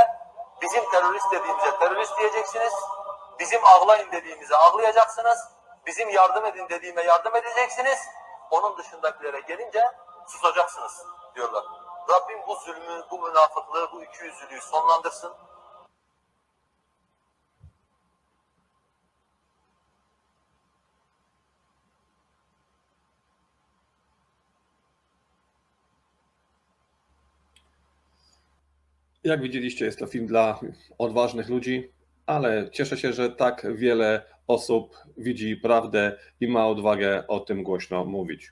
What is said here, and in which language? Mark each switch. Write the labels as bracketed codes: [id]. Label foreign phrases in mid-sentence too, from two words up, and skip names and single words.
[tr] Bizim terörist dediğimize terörist diyeceksiniz. Bizim ağlayın dediğimize ağlayacaksınız. Bizim yardım edin dediğime yardım edeceksiniz. Onun dışındakilere gelince susacaksınız diyorlar. Rabbim bu zulmü, bu münafıklığı, bu ikiyüzlülüğü sonlandırsın. [pl] Jak widzieliście, jest to film dla odważnych ludzi, ale cieszę się, że tak wiele osób widzi prawdę i ma odwagę o tym głośno mówić.